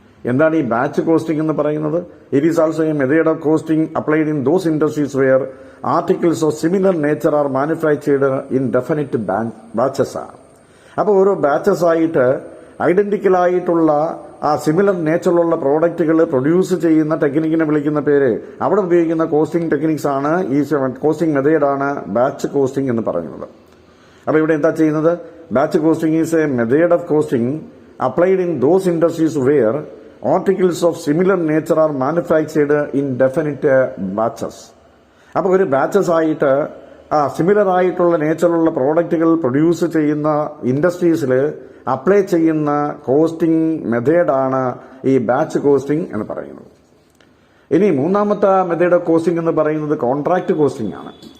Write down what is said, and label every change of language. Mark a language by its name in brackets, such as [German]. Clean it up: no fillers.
[Malayalam] എന്താണ് ഈ batch costing എന്ന് പറയുന്നത്? [English] It is also a method of costing applied in those industries where articles of similar nature are manufactured in definite batches ആണ്. [Malayalam] അപ്പോൾ ഓരോ batches ആയിട്ട് ഐഡന്റിക്കൽ ആയിട്ടുള്ള ആ സിമിലർ നേച്ചറിലുള്ള പ്രോഡക്റ്റുകൾ പ്രൊഡ്യൂസ് ചെയ്യുന്ന ടെക്നിക്കിനെ വിളിക്കുന്ന പേര്, അവിടെ ഉപയോഗിക്കുന്ന കോസ്റ്റിംഗ് ടെക്നിക്സ് ആണ് ഈ കോസ്റ്റിംഗ് മെത്തേഡാണ് ബാച്ച് കോസ്റ്റിംഗ് എന്ന് പറയുന്നത്. അപ്പോൾ ഇവിടെ എന്താ ചെയ്യുന്നത്? [English] Batch costing is a method of costing applied in those industries where articles of similar nature are manufactured in definite batches. [Malayalam] അപ്പോൾ ഒരു ബാച്ചസ് ആയിട്ട് സിമിലർ ആയിട്ടുള്ള നേച്ചറുള്ള പ്രോഡക്റ്റുകൾ പ്രൊഡ്യൂസ് ചെയ്യുന്ന ഇൻഡസ്ട്രീസിൽ അപ്ലൈ ചെയ്യുന്ന കോസ്റ്റിംഗ് മെത്തേഡാണ് ഈ ബാച്ച് കോസ്റ്റിംഗ് എന്ന് പറയുന്നത്. ഇനി മൂന്നാമത്തെ മെത്തേഡ് ഓഫ് കോസ്റ്റിംഗ് എന്ന് പറയുന്നത് കോൺട്രാക്ട് കോസ്റ്റിംഗ് ആണ്.